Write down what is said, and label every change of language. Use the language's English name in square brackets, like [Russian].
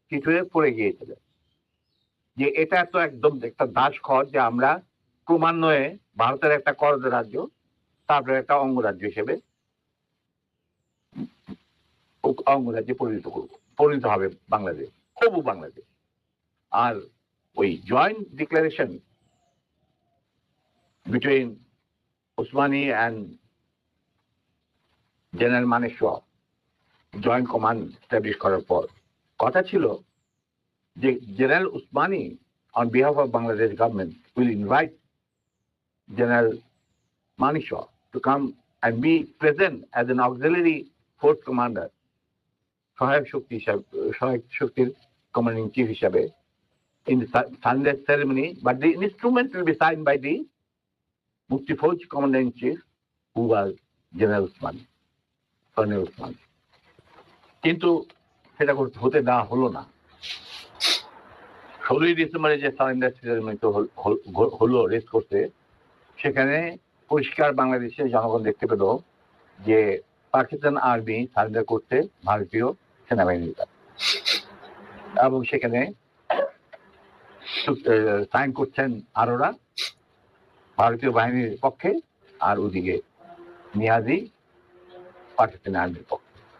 [Bangla] হয়ে পড়ে গিয়েছিলেন যে এটা তো একদম একটা দাসখত যে আমরা ক্রমান্বয়ে ভারতের একটা করদ রাজ্য, তারপরে একটা অঙ্গরাজ্য হিসেবে অঙ্গরাজ্যে পরিণত হবে বাংলাদেশ, হবু বাংলাদেশ। [English] আর ওই joint declaration between Osmani and general Manekshaw joint command establish [Bangla] করার পর কথা ছিল যে [English] General Usmani on behalf of Bangladesh government will invite General Manekshaw to come and be present as an auxiliary force commander, সহায়ক শক্তির commanding chief হিসাবে in the Sunday ceremony, but the instrument will be signed by the Mukti Fauj commander in chief, who was General Usmani, Colonel Usmani. [Bangla] কিন্তু সেটা হতে দেওয়া হলো না। ১৬ই ডিসেম্বরে যে সারেন্ডার সেরেমনি হলো রেস করতে, সেখানে পরিষ্কার বাংলাদেশের জনগণ দেখতে পেল যে পাকিস্তান আর্মি সারেন্ডার করতে ভারতীয় সেনাবাহিনীর কাছে, এবং সেখানে সাইন করছেন আরোরা ভারতীয় বাহিনীর পক্ষে, আর ওদিকে নিয়াজি পাকিস্তানি আর্মির পক্ষে।